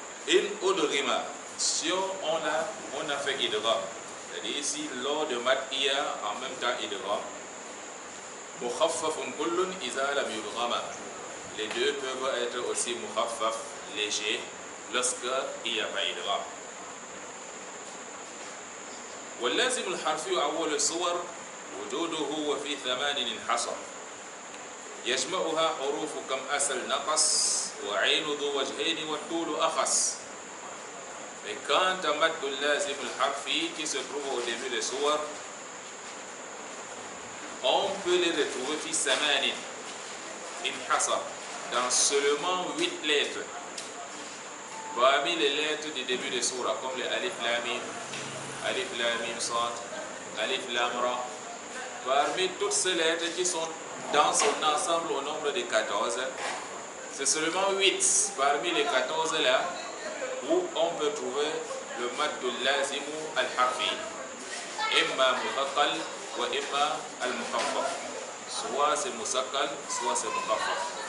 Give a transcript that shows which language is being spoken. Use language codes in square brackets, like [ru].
[ar] In udghima, [fr] si on a fait idgham, c'est-à-dire ici lors de mat il y a en même temps idgham. [ar] Mukhaffafun kullun idha lam yudghama, [fr] les deux peuvent être aussi mukhaffaf, léger, lorsque il n'y a pas idgham. [ar] واللازم الحرفي أول الصور وجوده وفي ثمان انحصر يجمعها حروف كم أصل نقص وعين ذو وجهين والطول أخص. [fr] Et quant à mad lazim al-harfi qui se trouve au début des sourates, on peut les retrouver [ar] fi samanin inhasar, [fr] dans seulement 8 lettres. Parmi les lettres du début des sourates, comme les alif lam mim sad, alif lam ra, parmi toutes ces lettres qui sont dans son ensemble au nombre de 14, c'est seulement 8 parmi les 14 là où on peut trouver le mad lazimu al-harfi, [ar] imma muthaqqal wa imma al-mukhaffaf, [fr] soit c'est musakkal, soit c'est mukhaffaf.